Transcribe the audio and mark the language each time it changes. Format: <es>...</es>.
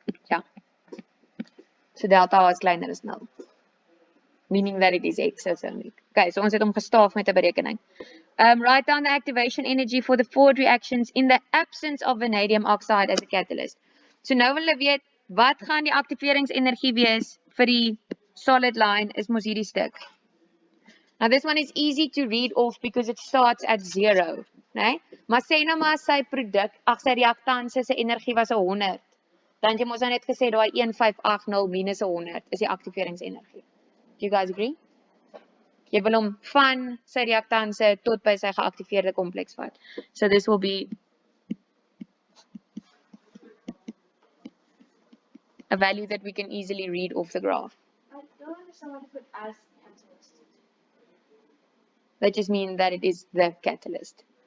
<af>Yeah. So delta is kleiner as 0.</af> <en>Meaning that it is exothermic.</en> <af>Okay, so ons het hom gestaaf met 'n berekening.</af> <en>Write down the activation energy for the forward reactions in the absence of vanadium oxide as a catalyst.</en> <af>So nou wil hulle weet, wat gaan die aktiveringsenergie wees vir die solid line is mos hierdie stuk.</af> <en>Now this one is easy to read off because it starts at 0, né?</en> <af>Maar sê nou maar sy produk, sy reaktanse se energie was 100. Dan jy mos net gesê daai 1580 minus 100 is die aktiveringsenergie.</af> <en>Do you guys agree?</en> <af>Jy wil hom van sy reaktanse tot by sy geaktiveerde kompleks vat.</af> <en>So this will be a value that we can easily read off the graph. I don't understand why they put as catalyst. That just means that it is the catalyst.</en>